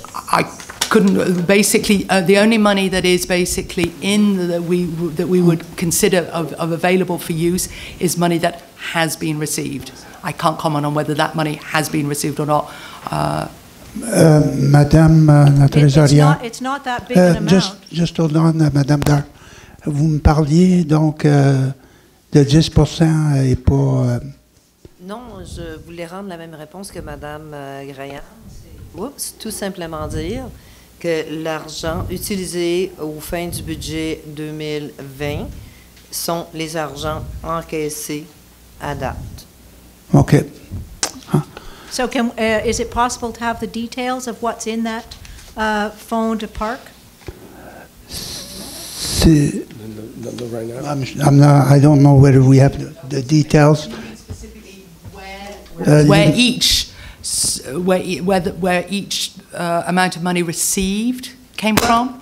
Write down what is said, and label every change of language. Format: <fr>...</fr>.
<en>I couldn't, basically, the only money that is basically that we would consider of available for use is money that has been received. I can't comment on whether that money has been received or not.</en> <fr>Madame la Trésorière.</fr> <en>It's not that big an amount. Just hold on, Madame Dar.</en> <fr>Vous me parliez donc de 10% et pas... Non, je voulais rendre la même réponse que Madame Graillan. Oups, tout simplement dire que l'argent utilisé aux fins du budget 2020 sont les argents encaissés à date. OK. Huh?</fr> <en>So is it possible to have the details of what's in that Fonds de Parc? No, right now. I don't know whether we have the details. Where each amount of money received came from?</en>